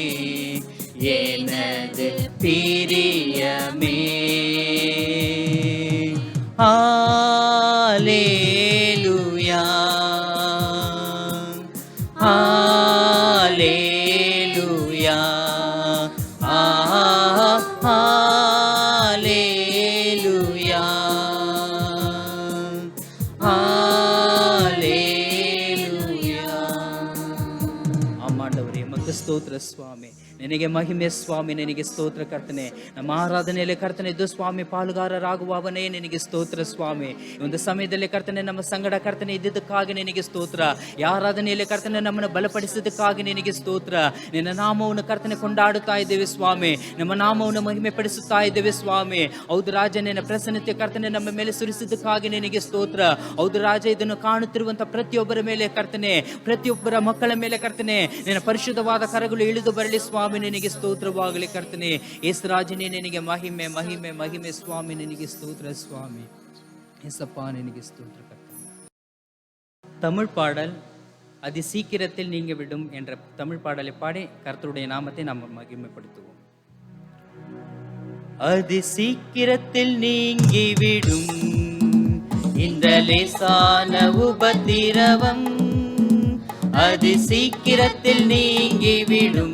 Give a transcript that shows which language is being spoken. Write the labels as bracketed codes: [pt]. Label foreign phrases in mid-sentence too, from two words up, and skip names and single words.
[ta] எனது பிரியமே, ஹல்லேலூயா, ஹல்லேலூயா, ஹல்லேலூயா, ஹல்லேலூயா. ஆமாண்டவரே, உமக்கு [kn] ಸ್ತೋತ್ರ ಸ್ವಾಮಿ, ನಿನಗೆ ಮಹಿಮೆ ಸ್ವಾಮಿ, ನಿನಗೆ ಸ್ತೋತ್ರ ಕರ್ತನೆ. ನಮ್ಮ ಆರಾಧನೆಯಲ್ಲಿ ಕರ್ತನೆ ಇದು ಸ್ವಾಮಿ ಪಾಲುಗಾರರಾಗುವವನೇ ನಿನಗೆ ಸ್ತೋತ್ರ ಸ್ವಾಮಿ. ಒಂದು ಸಮಯದಲ್ಲಿ ಕರ್ತನೆ ನಮ್ಮ ಸಂಗಡ ಕರ್ತನೆ ಇದ್ದಿದ್ದಕ್ಕಾಗಿ ನಿನಗೆ ಸ್ತೋತ್ರ. ಈ ಆರಾಧನೆಯಲ್ಲಿ ಕರ್ತನೆ ನಮ್ಮನ್ನು ಬಲಪಡಿಸಿದ್ದಕ್ಕಾಗಿ ನಿನಗೆ ಸ್ತೋತ್ರ. ನಿನ್ನ ನಾಮವನ್ನು ಕರ್ತನೆ ಕೊಂಡಾಡುತ್ತಾ ಇದ್ದೇವೆ ಸ್ವಾಮಿ, ನಮ್ಮ ನಾಮವನ್ನು ಮಹಿಮೆ ಪಡಿಸುತ್ತಾ ಇದ್ದೇವೆ ಸ್ವಾಮಿ. ಹೌದು ರಾಜ, ನಿನ್ನ ಪ್ರಸನ್ನತೆ ಕರ್ತನೆ ನಮ್ಮ ಮೇಲೆ ಸುರಿಸಿದ್ದಕ್ಕಾಗಿ ನಿನಗೆ ಸ್ತೋತ್ರ. ಹೌದು ರಾಜ, ಇದನ್ನು ಕಾಣುತ್ತಿರುವಂತಹ ಪ್ರತಿಯೊಬ್ಬರ ಮೇಲೆ ಕರ್ತನೆ, ಪ್ರತಿಯೊಬ್ಬರ ಮಕ್ಕಳ ಮೇಲೆ ಕರ್ತನೆ ನಿನ್ನ ಪರಿಶುದ್ಧವಾದ ಕರಗಳು ಇಳಿದು ಬರಲಿ ಸ್ವಾಮಿ. ನಿನಗೆ ಸ್ತೋತ್ರವಾಗಲಿ ಕರ್ತನೆ. ಯೇಸು ರಾಜನೇ, ನಿನಗೆ ಮಹಿಮೆ ಮಹಿಮೆ ಮಹಿಮೆ ಸ್ವಾಮಿ, ನಿನಗೆ ಸ್ತೋತ್ರ ಸ್ವಾமி. ಏಸಪ್ಪಾ, ನಿನಗೆ ಸ್ತೋತ್ರ ಕರ್ತನೆ. [ta] தமிழ் பாடல் அதி சீக்கிரத்தில் நீங்க விடும் என்ற தமிழ் பாடலை பாடி கர்த்தருடைய நாமத்தை நாம் மகிமைப்படுத்துவோம். அதி சீக்கிரத்தில் நீங்கிவிடும் இந்த லேசான உபத்திரவம் அது சீக்கிரத்தில் நீங்கிவிடும்.